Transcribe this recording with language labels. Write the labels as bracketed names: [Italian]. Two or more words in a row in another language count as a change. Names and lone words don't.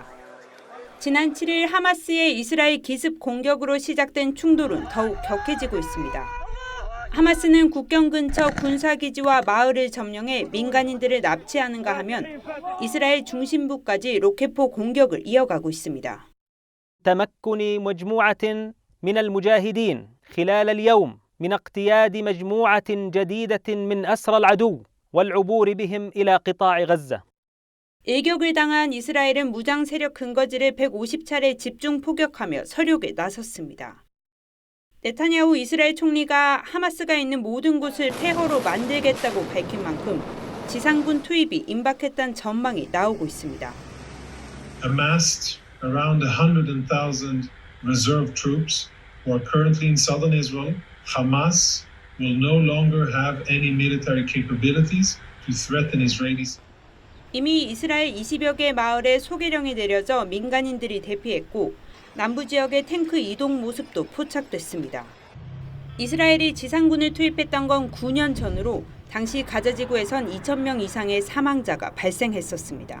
[Korean] 지난 7일 하마스의 이스라엘 기습 공격으로 시작된 충돌은 더욱 격해지고 있습니다. 하마스는 국경 근처 군사기지와 마을을 점령해 민간인들을 납치하는가 하면 이스라엘 중심부까지 로켓포 공격을 이어가고 있습니다. [Arabic] تمكن مجموعة من المجاهدين خلال اليوم من اقتياد مجموعة جديدة من أسرى العدو والعبور بهم إلى قطاع غزة. [Korean] 일격을 당한 이스라엘은 무장 세력 근거지를 150차례 집중 포격하며 서륙에 나섰습니다. 네타냐후 이스라엘 총리가 하마스가 있는 모든 곳을 폐허로 만들겠다고 밝힌 만큼 지상군 투입이 임박했다는 전망이 나오고 있습니다. [English] Amassed around 100,000 reserve troops who are currently in southern Israel, Hamas will no longer have any military capabilities to threaten Israelis. [Korean] 이미 이스라엘 20여 개 마을에 소개령이 내려져 민간인들이 대피했고 남부 지역의 탱크 이동 모습도 포착됐습니다. 이스라엘이 지상군을 투입했던 건 9년 전으로 당시 가자 지구에선 2,000명 이상의 사망자가 발생했었습니다.